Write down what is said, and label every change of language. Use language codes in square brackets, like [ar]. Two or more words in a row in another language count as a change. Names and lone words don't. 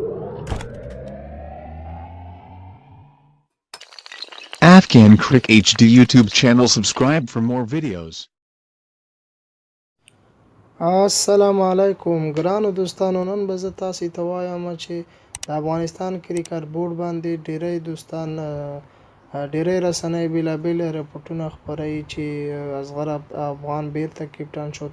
[en] Afghan Crick HD YouTube channel. Subscribe for more videos. [ps] السلام علیکم ګرانو دوستانو، نن به زه تاسو ته وایم چې د افغانستان کرکټ بورډ باندې ډیری دوستان ډیری رسنۍ بیلابیل رپورټونه خپروي چې اصغر افغان بیرته کپټان شو.